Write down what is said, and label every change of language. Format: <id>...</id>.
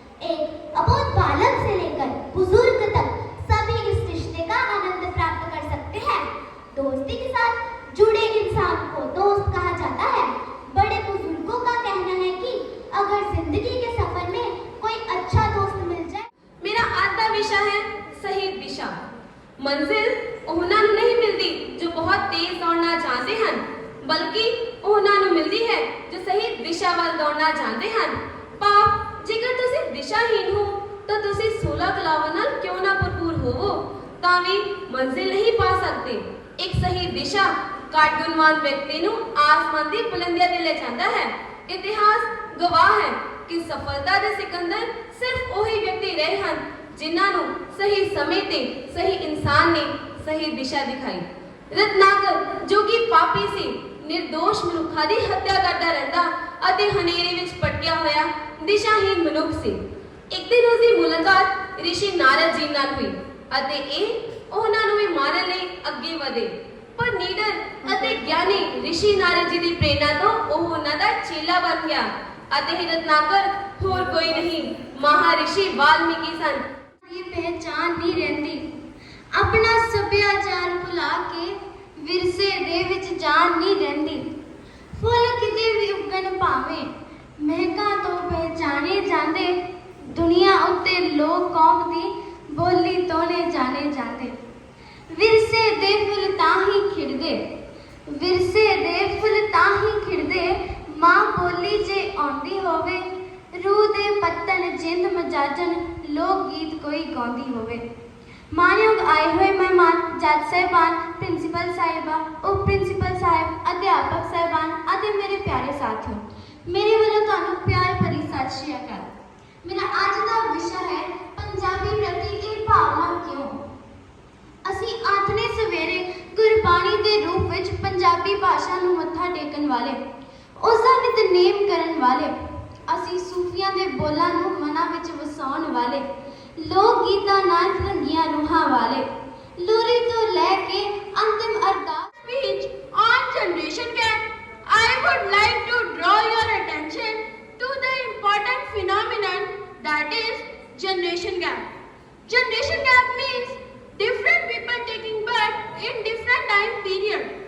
<hi>एक अबोध बालक से लेकर बुजुर्ग तक सभी इस रिश्ते का आनंद प्राप्त कर सकते हैं। दोस्ती के साथ जुड़े इंसान को दोस्त कहा जाता है। बड़े बुजुर्गों का कहना है कि अगर जिंदगी के सफर में कोई अच्छा दोस्त मिल जाए। मेरा आज का विषय है सही दिशा।</hi> <pa>मंजिल ਉਹਨਾਂ ਨੂੰ ਨਹੀਂ ਮਿਲਦੀ ਜੋ ਬਹੁਤ ਤੇਜ਼ ਦੌੜਨਾ ਚਾਹੁੰਦੇ ਹਨ, ਬਲਕਿ ਉਹਨਾਂ ਨੂੰ ਮਿਲਦੀ ਹੈ ਜੋ ਸਹੀ ਦਿਸ਼ਾ ਵੱਲ ਦੌੜਨਾ ਚਾਹੁੰਦੇ ਹਨ। ਭਾਵ ਜੇਕਰ ਤੁਸੀਂ ਦਿਸ਼ਾਹੀਨ ਹੋ ਤਾਂ ਤੁਸੀਂ 16 ਕਲਾਵਾਂ ਨਾਲ ਕਿਉਂ ਨਾ ਭਰਪੂਰ ਹੋਵੋ ਤਾਂ ਵੀ ਮੰਜ਼ਿਲ ਨਹੀਂ ਪਾ ਸਕਦੇ। ਇੱਕ ਸਹੀ ਦਿਸ਼ਾ ਕਾਰਗੁਨਵਾਨ ਵਿਅਕਤੀ ਨੂੰ ਆਸਮਾਨ ਦੀ ਬੁਲੰਦੀਆਂ ਤੇ ਲੈ ਜਾਂਦਾ ਹੈ। ਇਤਿਹਾਸ ਗਵਾਹ ਹੈ ਕਿ ਸਫਲਤਾ ਦੇ ਸਿਕੰਦਰ ਸਿਰਫ ਉਹੀ ਵਿਅਕਤੀ ਰਹੇ ਹਨ ਜਿਨ੍ਹਾਂ ਨੂੰ ਸਹੀ ਸਮੇਂ ਤੇ ਸਹੀ ਇਨਸਾਨ ਨੇ ਸਹੀ ਦਿਸ਼ਾ ਦਿਖਾਈ। ਰਤਨਾਕਰ ਜੋ ਕਿ ਪਾਪੀ ਸੀ, ਨਿਰਦੋਸ਼ ਮਨੁੱਖਾਂ ਦੀ ਹੱਤਿਆ ਕਰਦਾ ਰਹਿੰਦਾ ਅਤੇ ਹਨੇਰੇ ਵਿੱਚ ਭਟਕਿਆ ਹੋਇਆ ਦਿਸ਼ਾਹੀਨ ਮਨੁੱਖ ਸੀ। ਇੱਕ ਦਿਨ ਉਸ ਦੀ ਮੁਲਾਕਾਤ ਰਿਸ਼ੀ ਨਾਰਦ ਜੀ ਨਾਲ ਹੋਈ ਅਤੇ ਇਹ ਉਹਨਾਂ ਨੂੰ ਵੀ ਮਾਰਨ ਲਈ ਅੱਗੇ ਵਧੇ। ਪਰ ਨੀਡਰ ਅਤੇ ਗਿਆਨੀ ਰਿਸ਼ੀ ਨਾਰਦ ਜੀ ਦੀ ਪ੍ਰੇਰਣਾ ਤੋਂ ਉਹ ਉਹਨਾਂ ਦਾ ਚੇਲਾ ਬਣ ਗਿਆ ਅਤੇ ਰਤਨਾਕਰ ਹੋਰ ਕੋਈ ਨਹੀਂ, ਮਹਾਰਿਸ਼ੀ ਵਾਲਮੀਕੀ ਸਨ। ये पहचान नहीं रहती, अपना सभ्याचार भुला के विरसे दे विच जान नहीं रहती। फुल किते भी उगन भावे महका तो पहचाने जाते, दुनिया उत्ते लोक कौम दी बोली तोले जाने जाते। विरसे दे फुल ताही खिड़दे, विरसे दे फुल ताही खिड़दे, मां बोली जे आउंदी होवे, रूह दे पत्तन जिंद मजाजन लोक गीत कोई गाउंदी होवे। मानयोग आए हुए मेहमान, जज साहिबान, प्रिंसीपल साहिबा, उप प्रिंसीपल साहिब, अध्यापक साहिबान ਅਤੇ ਮੇਰੇ ਪਿਆਰੇ ਸਾਥੀਓ, ਮੇਰੇ ਵੱਲੋਂ ਤੁਹਾਨੂੰ ਪਿਆਰ ਭਰੀ ਸਤਿ ਸ਼੍ਰੀ ਅਕਾਲ। ਮੇਰਾ ਅੱਜ ਦਾ ਵਿਸ਼ਾ ਹੈ ਪੰਜਾਬੀ ਪ੍ਰਤੀ ਇਹ ਭਾਵਨਾ ਕਿਉਂ। ਅਸੀਂ ਆਥਣੇ ਸਵੇਰੇ ਗੁਰਬਾਣੀ ਦੇ ਰੂਪ ਵਿੱਚ ਪੰਜਾਬੀ ਭਾਸ਼ਾ ਨੂੰ ਮੱਥਾ ਟੇਕਣ ਵਾਲੇ, ਉਸ ਦਾ ਨਿਤਨੇਮ ਕਰਨ ਵਾਲੇ, ਅਸੀਂ ਸੂਫੀਆਂ ਦੇ ਬੋਲਾਂ ਨੂੰ ਮਨਾਂ ਵਿੱਚ ਵਸਾਉਣ ਵਾਲੇ, ਲੋਕ ਗੀਤਾਂ ਨਾਲ ਰੰਗੀਆਂ ਰੂਹਾਂ ਵਾਲੇ, ਲੋਰੀ ਤੋਂ ਲੈ ਕੇ ਅੰਤਿਮ ਅਰਦਾਸ</pa> <en>Speech on generation gap, I would like to draw your attention to the important phenomenon that is generation gap. Generation gap means different people taking birth in different time period.</en>